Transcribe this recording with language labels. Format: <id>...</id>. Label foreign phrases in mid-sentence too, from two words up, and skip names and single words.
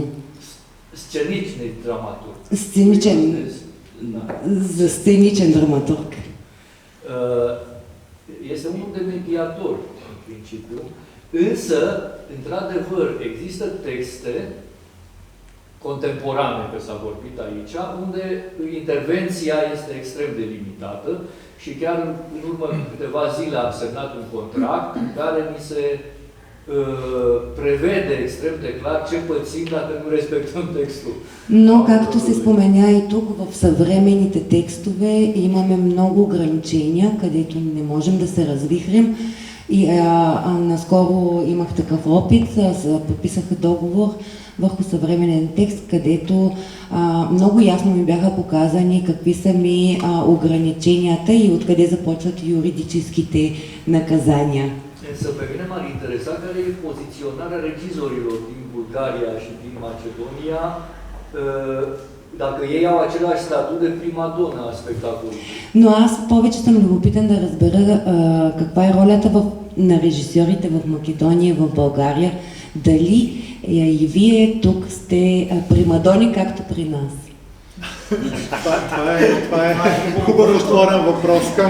<ro>Scenичный dramaturg.</ro> <bg>Сценичен, за сценичен драматург.</bg> <ro>Este unul de mediator, în principiu, însă, într-adevăr, există texte contemporane, că s-a vorbit aici, unde intervenția este extrem de limitată și chiar în urmă câteva zile am semnat un contract în care mi se prevede extrem de clar ce pățim dacă nu respectăm textul.</ro> <bg>Но, както се спомена и тук, в съвременните текстове имаме много ограничения, където не можем да се развихрим. И наскоро имах такъв опит, подписах договор върху съвременен текст, където много ясно ми бяха показани какви са ми ограниченията и откъде започват юридическите наказания.</bg> <ro>Însă pe mine m-ar interesa care e poziționarea regizorilor din Bulgaria și din Macedonia, dacă ei au același statut de primadona a spectacolului.</ro> <bg>Но аз повече съм любопитен да разбера каква е ролята на режисьорите в Македония и в България. Дали и вие тук сте примадони, както при нас? Това е хубаво отворен въпрос към</bg>